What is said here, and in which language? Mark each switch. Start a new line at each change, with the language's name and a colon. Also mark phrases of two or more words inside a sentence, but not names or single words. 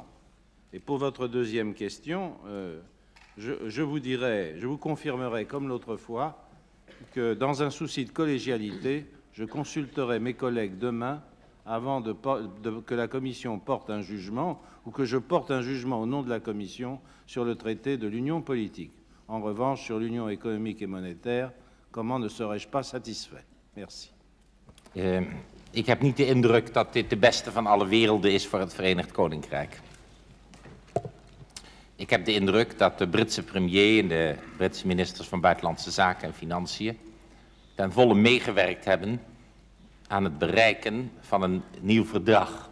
French: Et pour votre deuxième question, je vous confirmerai, comme l'autre fois, que dans un souci de collégialité, je consulterai mes collègues demain avant que la Commission porte un jugement ou que je porte un jugement au nom de la Commission sur le traité de l'Union politique. En revanche, sur l'Union économique et monétaire, comment ne serais-je pas satisfait? Merci.
Dutch: Ik heb niet de indruk dat dit de beste van alle werelden is voor het Verenigd Koninkrijk. Ik heb de indruk dat de Britse premier en de Britse ministers van Buitenlandse Zaken en Financiën ten volle meegewerkt hebben aan het bereiken van een nieuw verdrag.